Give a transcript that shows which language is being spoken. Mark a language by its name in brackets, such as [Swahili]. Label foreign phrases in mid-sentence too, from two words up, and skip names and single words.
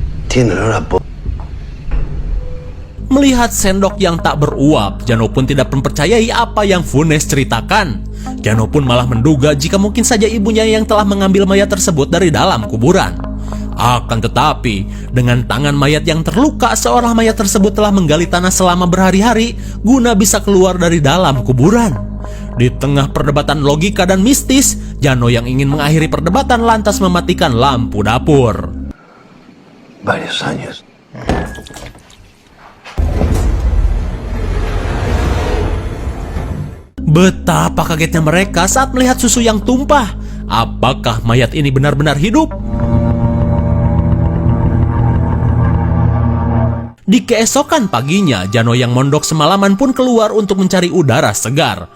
[Spanish] Tiene olor a [Indonesian] Melihat sendok yang tak beruap, Jano pun tidak mempercayai apa yang Funes ceritakan. Jano pun malah menduga jika mungkin saja ibunya yang telah mengambil mayat tersebut dari dalam kuburan. Akan tetapi, dengan tangan mayat yang terluka, seolah mayat tersebut telah menggali tanah selama berhari-hari guna bisa keluar dari dalam kuburan. Di tengah perdebatan logika dan mistis, Jano yang ingin mengakhiri perdebatan lantas mematikan lampu dapur. [Spanish] varios años. [Indonesian] Betapa kagetnya mereka saat melihat susu yang tumpah. Apakah mayat ini benar-benar hidup? Di keesokan paginya, Jano yang mondok semalaman pun keluar untuk mencari udara segar.